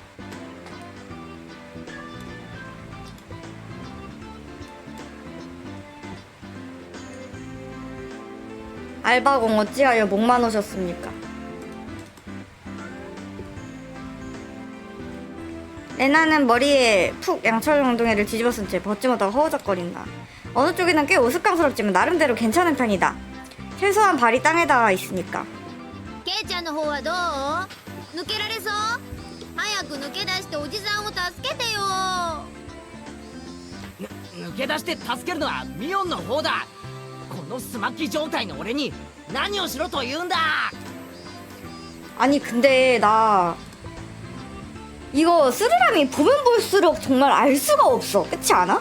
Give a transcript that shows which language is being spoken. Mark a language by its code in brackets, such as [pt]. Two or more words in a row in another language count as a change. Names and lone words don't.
[ko] 알바공 어찌하여 목만 오셨습니까? 레나는 머리에 푹 양철 엉덩이를 뒤집어 쓴 채 벗지 못하고 허우적거린다. 어느 쪽이든 꽤 우스꽝스럽지만 나름대로 괜찮은 편이다. 최소한 발이 땅에 닿아 있으니까. [ja] ケイちゃんの方はどう？抜けられそう？早く抜け出しておじさんを助けてよ。抜け出して助けるのはミオンの方だ。このスマッキ状態の俺に何をしろと言うんだ。 [ko] 아니 근데 나 이거 스르라미 보면 볼수록 정말 알 수가 없어. 그렇지 않아?